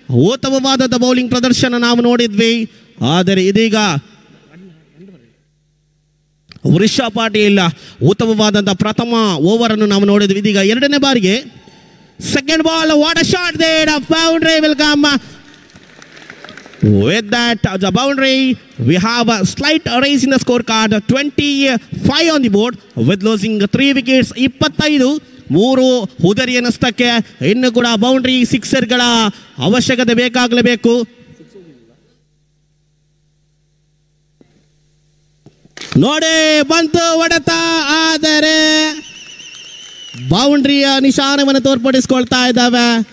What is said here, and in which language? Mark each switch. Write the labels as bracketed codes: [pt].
[kn] ಉತ್ತಮವಾದಂಥ ಬೌಲಿಂಗ್ ಪ್ರದರ್ಶನ ನಾವು ನೋಡಿದ್ವಿ. ಆದರೆ ಇದೀಗ ವೃಷಭ ಪಾಟೀಲ್ ಉತ್ತಮವಾದಂಥ ಪ್ರಥಮ ಓವರ್ ಅನ್ನು ನಾವು ನೋಡಿದ್ವಿ. ಇದೀಗ 2ನೇ ಬಾರಿಗೆ second ball, [en] What a shot there, boundary will come. With that, the boundary, we have a slight raise in the scorecard. 25 on the board with losing 3 wickets. [kn] 25, 3 ಹುದರಿಯ ನಷ್ಟಕ್ಕೆ. ಇನ್ನು ಕೂಡ ಬೌಂಡ್ರಿ ಸಿಕ್ಸರ್ಗಳ ಅವಶ್ಯಕತೆ ಬೇಕಾಗಲೇಬೇಕು. ನೋಡಿ ಬಂತು ಹೊಡೆತ, ಆದರೆ ಬೌಂಡ್ರಿಯ ನಿಶಾನವನ್ನು ತೋರ್ಪಡಿಸಿಕೊಳ್ತಾ ಇದ್ದಾವೆ.